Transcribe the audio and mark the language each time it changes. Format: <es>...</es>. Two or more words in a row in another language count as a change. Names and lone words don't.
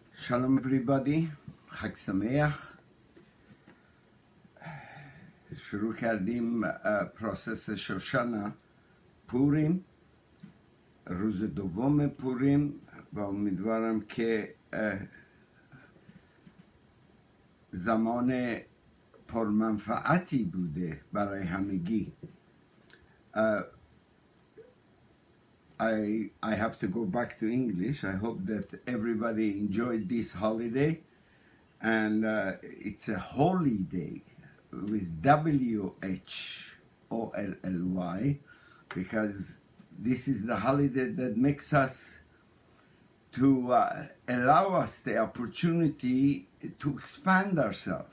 <en>Shalom everybody,</en> <he>חג שמח.</he> <fa>شروع کردیم پروسس شوشنا پوریم، روز دوم پوریم و امیدوارم که زمان پرمنفعتی بوده برای همگی.</fa> <en>I have to go back to English. I hope that everybody enjoyed this holiday, and it's a holy day with WHOLLY, because this is the holiday that makes us to allow us the opportunity to expand ourselves.</en>